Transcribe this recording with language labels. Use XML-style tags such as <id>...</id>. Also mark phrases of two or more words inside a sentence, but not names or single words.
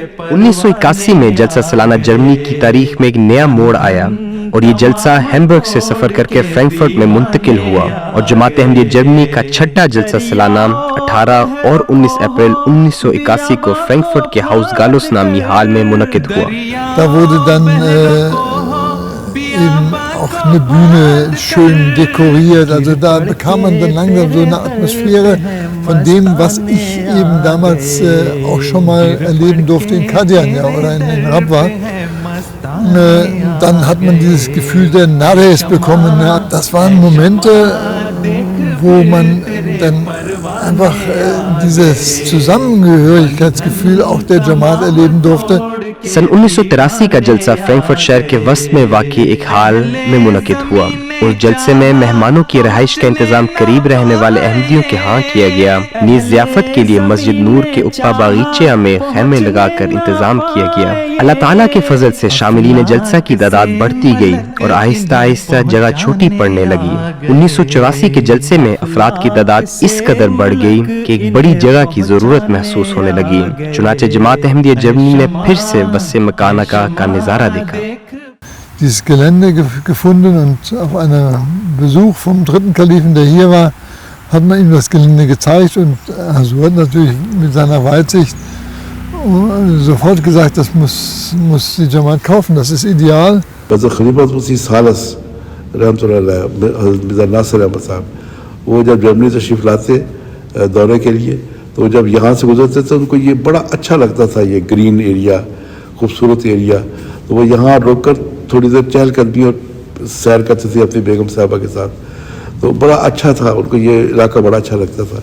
<ur>1981 میں جلسہ سالانہ جرمنی کی تاریخ میں ایک نیا موڑ آیا اور یہ جلسہ ہیمبرگ سے سفر کر کے فرینکفرٹ میں منتقل ہوا اور جماعت احمدیہ جرمنی کا چھٹا جلسہ سالانہ 18 اور 19 اپریل 1981 کو فرینکفرٹ کے ہاؤس گالوس نامی ہال میں منعقد ہوا.</ur> <de>Da wurde dann eben auch eine Bühne schön dekoriert. Also da bekam man dann langsam so eine Atmosphäre von dem, was ich eben damals auch schon mal erleben durfte in Qadian, ja, oder in Rabwa. Dann hat man dieses Gefühl der Nares bekommen. Ja. Das waren Momente, wo man dann einfach dieses Zusammengehörigkeitsgefühl auch der Jamaat erleben durfte.</de> <ur>سن 1983 کا جلسہ فرینکفرٹ شہر کے وسط میں واقع ایک ہال میں منعقد ہوا. اس جلسے میں مہمانوں کی رہائش کا انتظام قریب رہنے والے احمدیوں کے ہاں کیا گیا. نیز ضیافت کے لیے مسجد نور کے اوپا باغیچے میں خیمے لگا کر انتظام کیا گیا. اللہ تعالیٰ کے فضل سے شاملین جلسہ کی تعداد بڑھتی گئی اور آہستہ آہستہ جگہ چھوٹی پڑنے لگی. 1984 کے جلسے میں افراد کی تعداد اس قدر بڑھ گئی کہ ایک بڑی جگہ کی ضرورت محسوس ہونے لگی. چنانچہ جماعت احمدیہ جرمنی نے پھر سے</ur> <ar>وسع مکانہ کا</ar> <ur>نظارہ دیکھا.</ur> <de>Dieses Gelände gefunden und auf einem Besuch vom dritten Kalifen, der hier war, hat man ihm das Gelände gezeigt und Hazur natürlich mit seiner Weitsicht sofort gesagt, das muss die Jamaat kaufen, das ist ideal.</de> <ur>Hazrat Khalifatul Masih Salas</ur> <ar>رحمة الله عليه</ar> <ur>حضرت مرزا ناصر احمد صاحب وہ جب جرمنی تشریف لاتے دورے کے لیے تو جب یہاں سے گزرتے تھے ان کو یہ بڑا اچھا لگتا تھا، یہ</ur> <en>green area,</en> <ur>خوبصورت ایریا، تو وہ یہاں رک کر تھوڑی دیر چہل قدمی اور سیر کرتے تھے اپنی بیگم صاحبہ کے ساتھ، تو بڑا اچھا تھا، ان کو یہ علاقہ بڑا اچھا لگتا تھا.</ur>